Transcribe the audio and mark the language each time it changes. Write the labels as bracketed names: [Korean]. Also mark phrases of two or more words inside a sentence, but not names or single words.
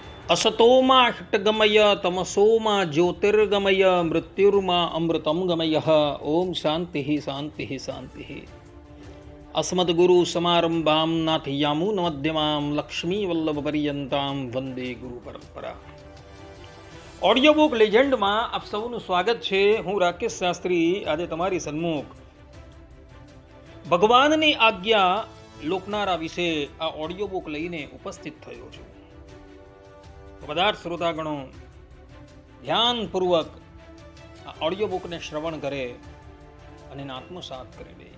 [Sanskrit] असतोमा षट्गमय तमसोमा ज्योतिर्गमय मृत्युर्मा अमृतम गमय। ओम शांति शांति शांति। अस्मद्गुरु समारंभां नाथयामुन मध्यमां लक्ष्मी वल्लभ पर्यंतां वंदे गुरु परंपरा। [Gujarati] ઓડિયો બુક લેજેન્ડમાં આપ સૌનું સ્વાગત છે. હું રાકેશ શાસ્ત્રી આજે તમારી સન્મુખ ભગવાનની આજ્ઞા લોકનારા વિશે આ ઓડિયો બુક લઈને ઉપસ્થિત થયો છું. બધા શ્રોતાગણો ધ્યાનપૂર્વક આ ઓડિયો બુકને શ્રવણ કરે અને એને આત્મસાત કરી દે.